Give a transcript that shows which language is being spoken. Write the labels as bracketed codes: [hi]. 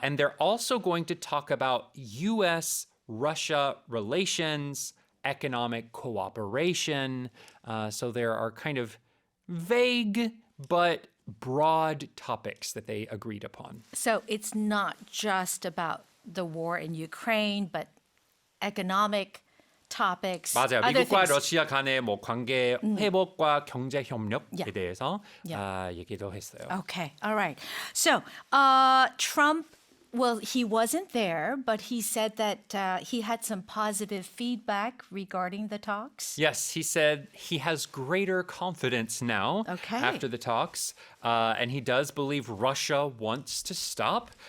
[en] And they're also going to talk about U.S.-Russia relations, economic cooperation. So there are kind of vague but broad topics that they agreed upon. So it's not just about the war in Ukraine, but economic topics. [ko] 맞아요. [en] other [ko] 미국과 [en] things. [ko] 러시아 간의 뭐 관계 회복과 경제 협력에 대해서 얘기도 했어요. [en] Okay, all right. So Trump, well, he wasn't there, but he said that he had some positive feedback regarding the talks. Yes, he said he has greater confidence now after the talks, and he does believe Russia wants to stop.